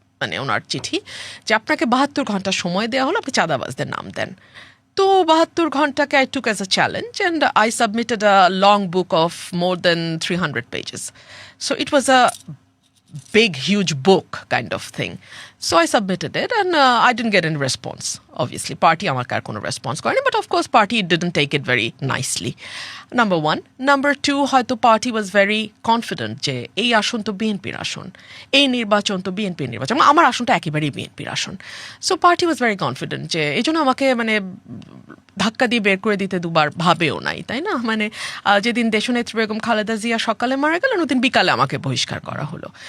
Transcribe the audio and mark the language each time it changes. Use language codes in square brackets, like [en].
[bn] মানে ওনার চিঠি যে আপনাকে 72 ঘন্টা সময় দেওয়া হলো, আপনি চাঁদাবাজদের নাম দেন। তো 72 ঘন্টাকে [en] I took as a challenge and I submitted a long book of more than 300 pages. So it was a big, huge book kind of thing. So I submitted it and I didn't get any response. Obviously, party [bn] আমাকে আর কোনো response করেনি, [en] but of course party didn't take it very nicely. Number one. Number two, [bn] হয়তো [en] party was very confident [bn] যে এই আসন তো বিএনপির আসন, এই নির্বাচন তো বিএনপির নির্বাচন, আমার আসনটা একেবারেই বিএনপির আসন। So party was very confident যে এই জন্য আমাকে মানে ধাক্কা দিয়ে বের করে দিতে দুবার ভাবেও নাই, তাই না? মানে যেদিন দেশনেত্রী বেগম খালেদা জিয়া সকালে মারা গেলেন, ওদিন বিকালে আমাকে বহিষ্কার করা হলো।